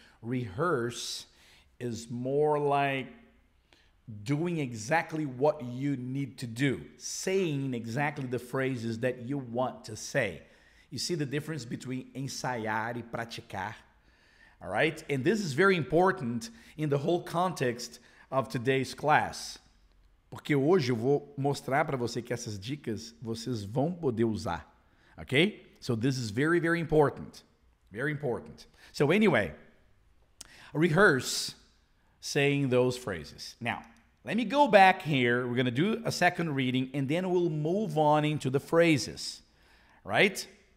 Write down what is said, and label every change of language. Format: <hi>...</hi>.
<en>Rehearse is more like doing exactly what you need to do, saying exactly the phrases that you want to say. You see the difference between</en> <pt>ensaiar e praticar?</pt> <en>All right? And this is very important in the whole context of today's class.</en> <pt>Porque hoje eu vou mostrar para você que essas dicas vocês vão poder usar.</pt> <en>Okay? So this is very, very important. Very important. So anyway, rehearse saying those phrases. Now, let me go back here. We're going to do a second reading, and then we'll move on into the phrases. Right?</en>